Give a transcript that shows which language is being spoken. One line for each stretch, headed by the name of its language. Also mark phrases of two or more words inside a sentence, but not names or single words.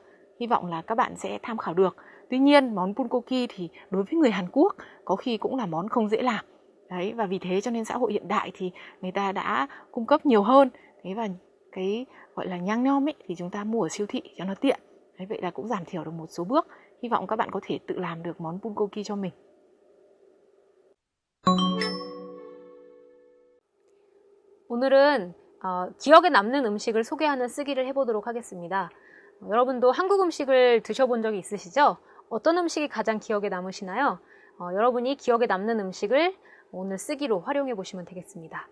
Vietnamese: Hy vọng là các bạn sẽ tham khảo được. Tuy nhiên món bulgogi thì đối với người Hàn Quốc có khi cũng là món không dễ làm. Đấy, và vì thế cho nên xã hội hiện đại thì người ta đã cung cấp nhiều hơn. Thế và cái gọi là nhang nhom ấy thì chúng ta mua ở siêu thị cho nó tiện. Đấy, vậy là cũng giảm thiểu được một số bước. Hy vọng các bạn có thể tự làm được món bulgogi cho mình.
Korean: 오늘은 기억에 남는 음식을 소개하는 쓰기를 해보도록 하겠습니다. 여러분도 한국 음식을 드셔본 적이 있으시죠? 어떤 음식이 가장 기억에 남으시나요? 여러분이 기억에 남는 음식을 오늘 쓰기로 활용해 보시면 되겠습니다.